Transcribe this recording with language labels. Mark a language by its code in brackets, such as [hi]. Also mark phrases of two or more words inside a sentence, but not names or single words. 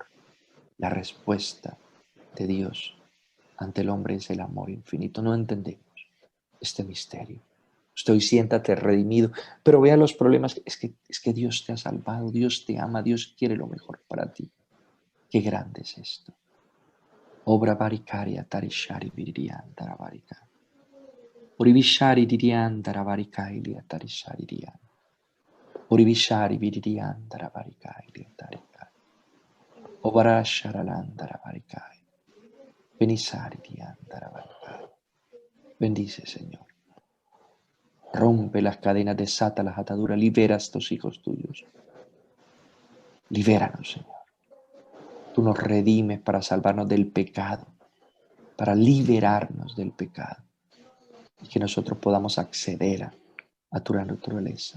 [es] La respuesta de Dios ante el hombre es el amor infinito. No entendemos este misterio. Usted hoy siéntate redimido, pero vea los problemas. Es que Dios te ha salvado, Dios te ama, Dios quiere lo mejor para ti. Qué grande es esto. Obra baricaria tarishari virian tarabarika. Oribishari dirian tarabarikailia tarishari dirian. Oribishari virian tarabarikailia tarika. Obara sharalan tarabarikai. Benisari dirian tarabarikai. Bendice, Señor. Rompe las cadenas, desata las ataduras, libera a estos hijos tuyos. Libéranos, Señor. Tú nos redimes para salvarnos del pecado, para liberarnos del pecado y que nosotros podamos acceder a tu naturaleza.